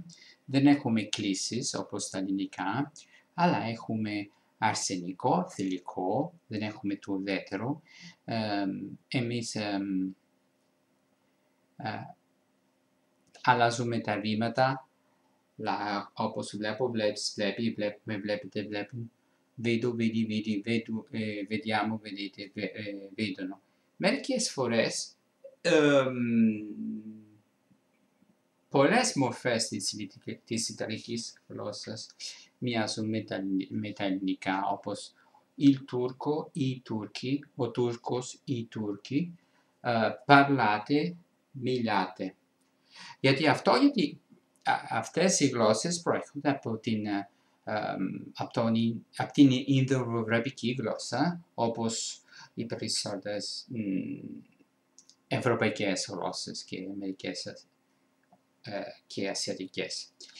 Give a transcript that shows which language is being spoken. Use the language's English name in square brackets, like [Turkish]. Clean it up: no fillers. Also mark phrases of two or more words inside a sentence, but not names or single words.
[Greek] Δεν έχουμε κλίσεις, όπως τα ελληνικά, αλλά έχουμε αρσενικό, θηλυκό, δεν έχουμε το ουδέτερο. Εμείς αλλάζουμε τα ρήματα, όπως βλέπει, βλέπετε, βλέπουν, [Italian] vedo, vedi, vediamo, vedete, vedono. [Greek] Μερικές φορές, πολλές μορφές της Ιταλικής γλώσσας μοιάζουν με τα ελληνικά, όπως [Italian] il turco, [Greek] οι Τούρκοι, ο Τούρκος, οι Τούρκοι, parlate, μιλάτε. Γιατί αυτές οι γλώσσες προέρχονται από την Ινδοευρωπαϊκή γλώσσα, όπως οι περισσότερες ευρωπαϊκές γλώσσες και αμερικές και ασιατικές.